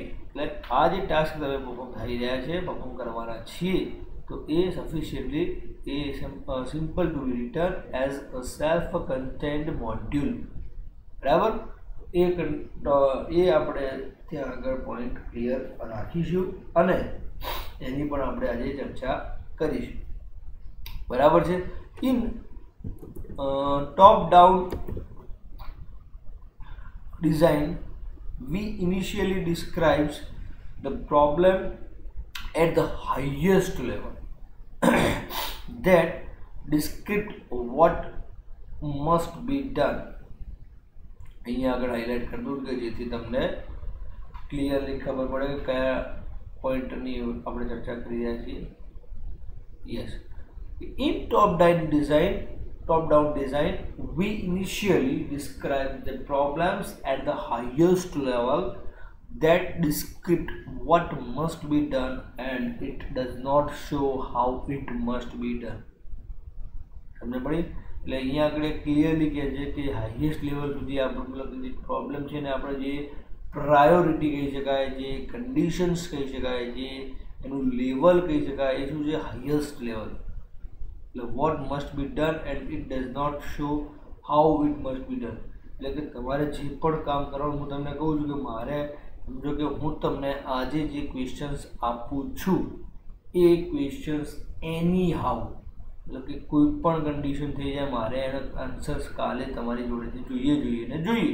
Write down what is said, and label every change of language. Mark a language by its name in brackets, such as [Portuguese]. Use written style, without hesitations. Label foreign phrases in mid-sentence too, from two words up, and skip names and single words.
[Gujarati] એટલે આ જે ટાસ્ક તમે પરફોર્મ થઈ રહ્યા છે, પરફોર્મ કરવાના છીએ, તો એ [English] sufficiently a simple to be return as a self contained module. [Gujarati] બરાબર? એ આપણે ત્યાં આગળ [English] point clear [Gujarati] રાખીશું અને એની પણ આપણે આજે ચર્ચા કરીશું. બરાબર છે? [English] in top down design, we initially describes the problem at the highest level that describe what must be done. [Gujarati] અહીંયા આગળ હાઇલાઇટ કરી દઉં કે જેથી તમને ક્લિયરલી ખબર પડે કે કયા પોઈન્ટની આપણે ચર્ચા કરી રહ્યા છીએ. [English] yes, in top down design, we initially describe the problems at the highest level that describe what must be done and it does not show how it must be done. [Gujarati] સમજ પડી? એટલે અહીંયા આગળ ક્લિયરલી કહે છે કે [English] highest level [Gujarati] સુધી આપણે મતલબ જે પ્રોબ્લેમ છે ને આપણે જે પ્રાયોરિટી કહી શકાય, જે કન્ડિશન્સ કહી શકાય, જે એનું લેવલ કહી શકાય, એ શું છે? [English] highest level. what must be done and it does not show how it must be done. [Gujarati] એટલે કે તમારે જે પણ કામ કરવાનું, હું તમને કહું છું કે મારે સમજો કે હું તમને આજે જે ક્વેશ્ચન્સ આપું છું એ ક્વેશ્ચન્સ એની હાઉ, એટલે કે કોઈ પણ કન્ડિશન થઈ જાય, મારે એના આન્સર્સ કાલે તમારી જોડેથી જોઈએ.